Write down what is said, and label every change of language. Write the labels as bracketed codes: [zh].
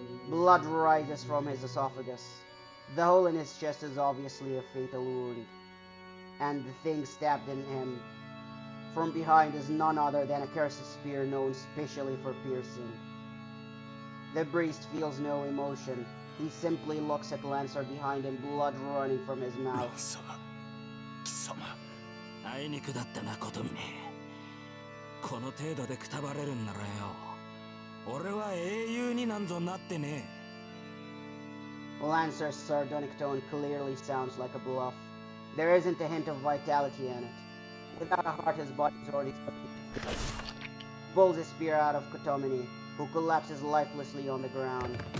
[en] Blood rises from his esophagus. The hole in his chest is obviously a fatal wound, and the thing stabbed in him from behind is none other than a cursed spear known specially for piercing. The priest feels no emotion. He simply looks at Lancer behind him, blood running from his mouth. [ja] 貴様、あいにくだったな、ことみね。この程度でくたばれるんならよ、俺は英雄になんぞなってねえ。 [en] Lancer's sardonic tone clearly sounds like a bluff. There isn't a hint of vitality in it. Without a heart, his body is already pulls his spear out of Kotomini, who collapses lifelessly on the ground.